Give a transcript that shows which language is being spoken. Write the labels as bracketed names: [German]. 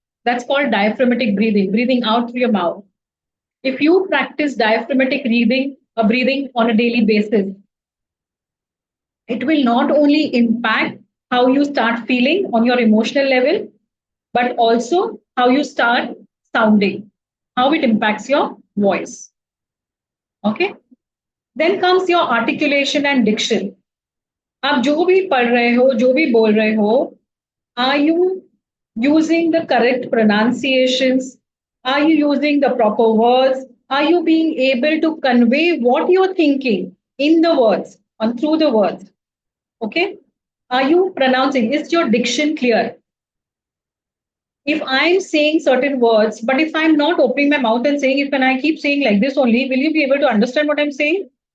[English] That's called diaphragmatic breathing, breathing out through your mouth. If you practice diaphragmatic breathing on a daily basis, it will not only impact how you start feeling on your emotional level, but also how you start sounding, how it impacts your voice. Okay? Then comes your articulation and diction. [Hindi] आप जो भी पढ़ रहे हो, जो भी बोल रहे हो, [English] are you using the correct pronunciations? Are you using the proper words? Are you being able to convey what you're thinking in the words and through the words? Okay? Are you pronouncing? Is your diction clear? If I'm saying certain words, but if I'm not opening my mouth and saying it, when I keep saying like this only, will you be able to understand what I'm saying?